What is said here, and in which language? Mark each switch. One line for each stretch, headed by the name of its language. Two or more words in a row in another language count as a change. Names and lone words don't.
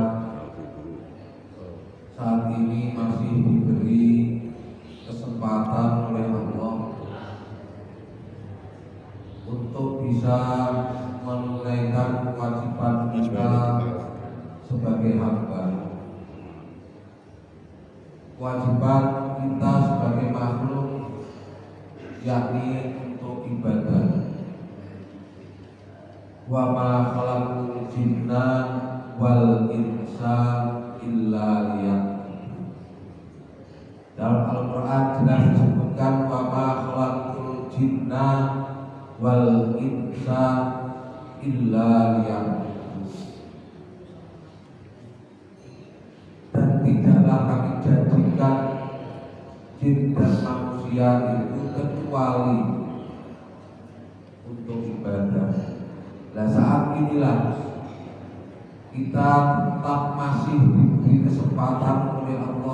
Indonesian: saat ini masih diberi kesempatan oleh Allah untuk bisa menunaikan kewajiban kita sebagai hamba, kewajiban kita sebagai makhluk, yakni untuk ibadah.
Arabic: وما خلقت الجن والإنس إلا ليعبدون.
Indonesian: Dalam Al-Quran jelas disebutkan
Arabic: وما خلقت الجن والإنس إلا ليعبدون.
Indonesian: Dan tidaklah kami jadikan jin dan manusia itu kecuali untuk ibadah. Nah, saat inilah kita tetap masih diberi kesempatan oleh Allah.